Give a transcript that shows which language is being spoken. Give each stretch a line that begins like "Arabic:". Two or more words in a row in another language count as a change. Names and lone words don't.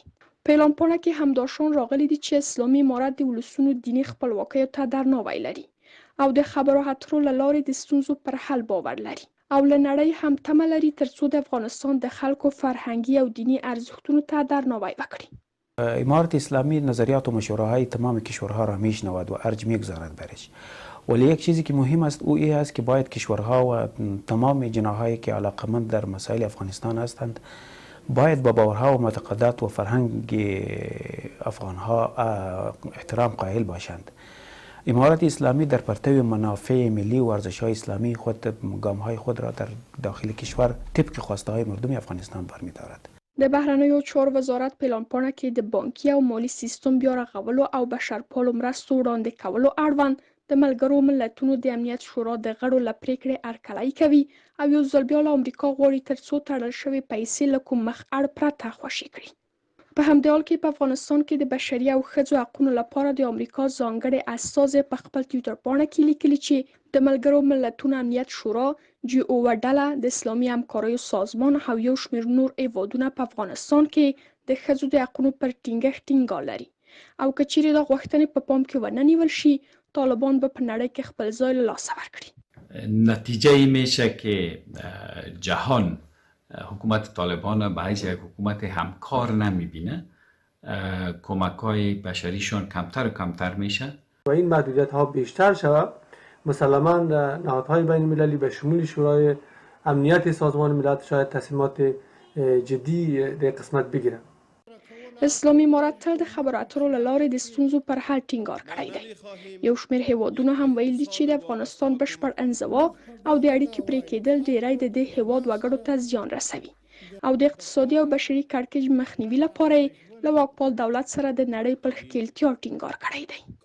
Pashto: په اعلامیه کې همداشان راغلي دي چې اسلامي امارت د ولسونو دیني خپلواکیو ته درناوی لري او د خبرو اترو له لارې د ستونزو پر حل باور لري او له نړۍ هم تمه لري ترڅو د افغانستان د خلکو فرهنگی او دینی ارزښتونو ته درناوی وکړي.
Persian: امارت اسلامی نظریات و مشوره‌های تمام کشورها را میشنود و ارج میگذارد برش. ولی یک چیزی که مهم است او این است که باید کشورها و تمام جناحایی که علاقمند در مسائل افغانستان هستند باید با باورها و معتقدات و فرهنگ افغانها احترام قائل باشند. امارت اسلامی در پرتو منافع ملی و ارزش‌های اسلامی خود گام‌های خود را در داخل کشور طبق خواسته‌های مردم افغانستان برمی‌دارد.
Pashto: د بهرنیو چارو وزارت په اعلامیه کې د بانکي او مالی سیستم بیا رغولو او بشرپالو مرستو وړاندې کولو اړوند د ملګرو ملتونو د امنیت شورا د غړو له پریکړې هرکلی کوي او یو ځل بیا له امریکا غواړي ترڅو تړل شوې پیسې له کوم مخ اړ پرته خوشي کړي. په همدې حال کې په افغانستان کې د بشري او ښځو حقونو لپاره د امریکا ځانګړي استازی په خپل ټویټر پاڼه کې لیکلي چې د ملګرو ملتونو امنیت شورا GO ډله د اسلامي همکاریو سازمان او یو شمېر نور هیوادونه په افغانستان کې د ښځو د حقونو پر ټینګښت ټینګار لري او که چیرې دا غوښتنې په پام کې ونه نیول شي طالبان به په نړۍ کې خپل ځای له لاسه ورکړي.
Persian: نتیجه این میشه که جهان حکومت طالبان به حیث یک حکومت همکار نمیبینه، کمک‌های بشریشون کمتر و کمتر میشه و این محدودیت ها بیشتر شود. مسلماً نهادهای بین المللی به شمول شورای امنیت سازمان ملل شاید تصمیمات جدی در قسمت بگیرند.
Pashto: اسلامي امارت تل د خبرو اترو له لارې د ستونزو پر حل ټینګار کړی دی. یو شمېر هیوادونه هم ویل دي چې د افغانستان بشپړ انزوا او د اړیکې پرې کېدل ډېری د دې هیواد وګړو ته زیان رسوي او د اقتصادي او بشري کړکېچ مخنیوي لپاره یې له واکپال دولت سره د نړۍ پر ښکېلتیا ټینګار کړی دی.